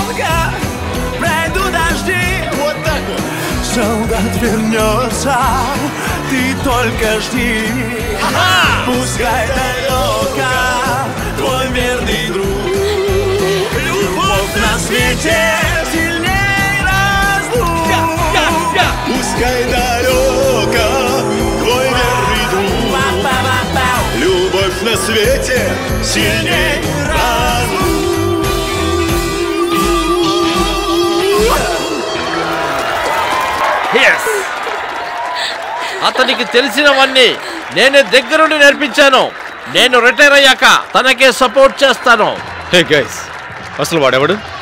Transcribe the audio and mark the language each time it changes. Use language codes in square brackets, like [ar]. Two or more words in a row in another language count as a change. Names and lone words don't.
[ru] Saudade vermelhosa только жди. Пускай далеко твой верный друг. Любовь на свете сильней разлук. Пускай далеко твой верный друг. Любовь на свете сильней разлук. [te] అతనికి తెలిసినవన్నీ నేనే దగ్గరుండి నేర్పించాను. నేను రిటైర్ అయ్యాక తనకే సపోర్ట్ చేస్తాను. [en] hey guys, [te] అసలు వాడెవడు?